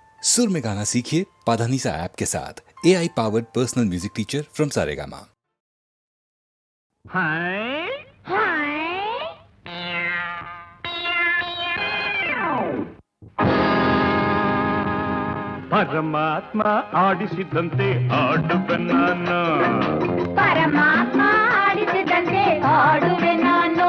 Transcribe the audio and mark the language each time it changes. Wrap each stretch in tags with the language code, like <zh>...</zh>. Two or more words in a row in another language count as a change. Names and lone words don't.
<hi>सुर में गाना सीखिए पाधानीसा ऐप के साथ।</hi> <en>AI powered personal music teacher from Saregama.</en> <kn>हाय ಪರಮಾತ್ಮ ಆಡಿಸಿದಂತೆ ಆಡುವೆ ನಾನು. ಪರಮಾತ್ಮ ಆಡಿಸಿದಂತೆ ಆಡುವೆ ನಾನು.</kn>